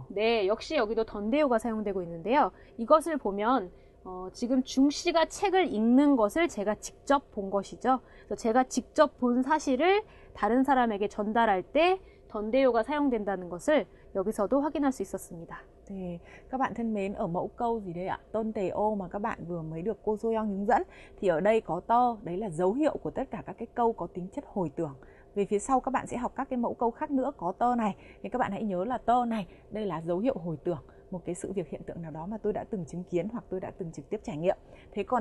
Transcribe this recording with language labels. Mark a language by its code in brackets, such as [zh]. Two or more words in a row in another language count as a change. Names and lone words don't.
[ko] 네, 역시 여기도 던데요가 사용되고 있는데요. 이것을 보면 지금 중씨가 책을 읽는 것을 제가 직접 본 것이죠. 그래서 제가 직접 본 사실을 다른 사람에게 전달할 때 던데요가 사용된다는 것을 여기서도 확인할 수 있었습니다. 네, [vi] các bạn thân mến, ở mẫu câu gì đây ạ? 던데요 mà các bạn vừa mới được cô Soyoung hướng dẫn thì ở đây có tơ, đấy là dấu hiệu của tất cả các cái câu có tính chất hồi tưởng. Về phía sau các bạn sẽ học các cái mẫu câu khác nữa có tơ này, thì các bạn hãy nhớ là tơ này, đây là dấu hiệu hồi tưởng một cái sự việc hiện tượng nào đó mà tôi đã từng chứng kiến hoặc tôi đã từng trực tiếp trải nghiệm.